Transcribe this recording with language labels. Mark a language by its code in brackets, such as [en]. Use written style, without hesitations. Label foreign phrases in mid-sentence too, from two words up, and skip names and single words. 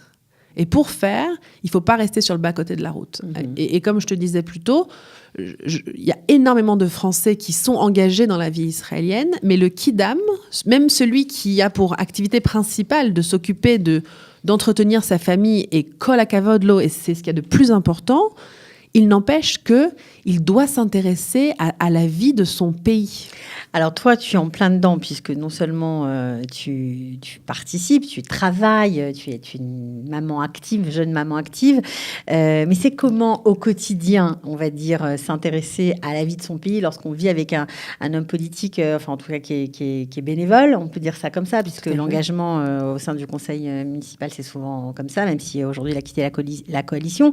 [fr] Et pour faire, il ne faut pas rester sur le bas-côté de la route. Et comme je te disais plus tôt, il y a énormément de Français qui sont engagés dans la vie israélienne, mais le Kidam, même celui qui a pour activité principale de s'occuper d'entretenir sa famille et [he] כל הכבוד לו, [fr] et c'est ce qu'il y a de plus important, il n'empêche qu'il doit s'intéresser à la vie de son pays. Alors toi, tu es en plein dedans, puisque non seulement tu participes, tu travailles, tu es une maman active, jeune maman active, mais c'est comment au quotidien, on va dire, s'intéresser à la vie de son pays lorsqu'on vit avec un homme politique, enfin en tout cas qui est bénévole, on peut dire ça comme ça, puisque l'engagement au sein du conseil municipal, c'est souvent comme ça, même si aujourd'hui il a quitté la coalition.